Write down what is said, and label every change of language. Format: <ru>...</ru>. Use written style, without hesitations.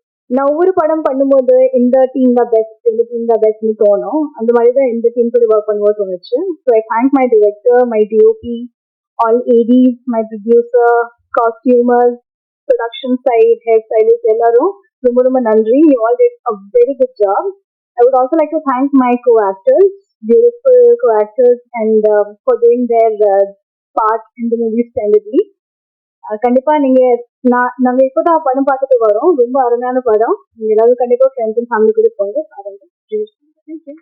<ta>நான் ஒவ்வொரு படம் பண்ணும்போது இந்த டீம் தான் பெஸ்ட்னு தோணும். அந்த மாதிரி தான் இந்த டீம் கூட ஒர்க் பண்ணும்போது தோணுச்சு.</ta> <en>so I thank my director, my DOP, all ADs, my producer, costumers, production side, hair stylist</en> <ta>எல்லாரும் ரொம்ப ரொம்ப நன்றி.</ta> <en>You all did a very good job. I would also like to thank my co-actors, beautiful co-actors, and for doing their part in the movie splendidly.</en> <ta>கண்டிப்பா நாங்க இப்போதான் படம் பார்த்துட்டு வரோம். ரொம்ப அருமையான படம். நீங்க எல்லாரும் கண்டிப்பா ஃப்ரெண்ட்ஸ் அண்ட் ஃபேமிலி கூட போங்க பாருங்க.</ta>